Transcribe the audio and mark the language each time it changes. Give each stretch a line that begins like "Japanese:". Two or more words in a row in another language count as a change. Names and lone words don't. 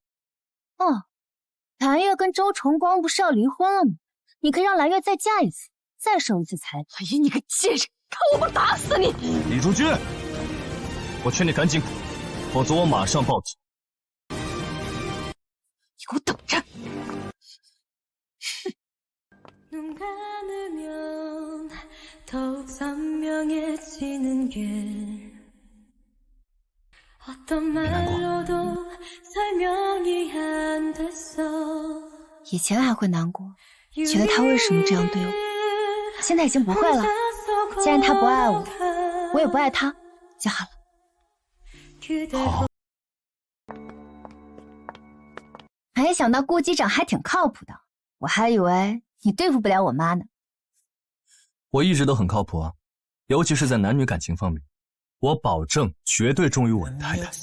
Chinese: 哦，藍月跟周崇光不是要離婚了嗎？你可以讓藍月再嫁一次，再收一次彩禮。哎呀，你個賤人，看我不打死你！李竹君，我勸你趕緊滾，否則我馬上報警。你給我等着！哼。以前还会难过，觉得他为什么这樣對我，現在已經不會了。既然他不愛我，我也不愛他，就好了。好。沒想到顧機長還挺靠譜的，我還以為你對付不了我媽呢。我一直都很靠譜啊，尤其是在男女感情方面，我保證絕對忠於我的太太。